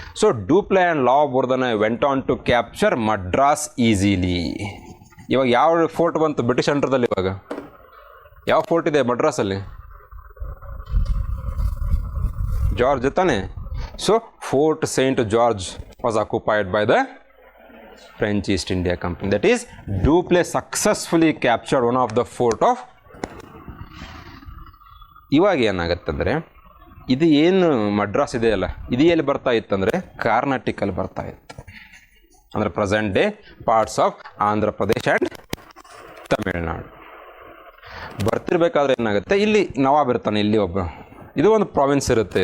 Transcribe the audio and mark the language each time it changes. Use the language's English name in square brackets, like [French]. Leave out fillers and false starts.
[English] So Dupleix and La Bourdonnais went on to capture Madras easily. [Kannada] ಇವಾಗ ಯಾವ fort ಬಂತು British ಅಂಡರ್ದಲ್ಲಿ, ಇವಾಗ ಯಾವ ಫೋರ್ಟ್ ಇದೆ ಮಡ್ರಾಸಲ್ಲಿ, ಜಾರ್ಜ್ ತಾನೆ. [English] So Fort Saint George was occupied by the French East India Company. That is, Dupleix successfully captured one of the fort of. [Kannada] ಇವಾಗ ಏನಾಗತ್ತಂದರೆ ಇದು ಏನು ಮಡ್ರಾಸ್ ಇದೆಯಲ್ಲ, ಇದು ಎಲ್ಲಿ ಬರ್ತಾ ಇತ್ತಂದರೆ ಕರ್ನಾಟಕಲ್ಲಿ ಬರ್ತಾ ಇತ್ತು. [English] ಅಂದರೆ present day parts of Andhra Pradesh and Tamil Nadu. [Kannada] ಬರ್ತಿರ್ಬೇಕಾದ್ರೆ ಏನಾಗುತ್ತೆ, ಇಲ್ಲಿ ನವಾಬ್ ಇರ್ತಾನೆ, ಇಲ್ಲಿ ಒಬ್ಬ, ಇದು ಒಂದು ಪ್ರಾವಿನ್ಸ್ ಇರುತ್ತೆ.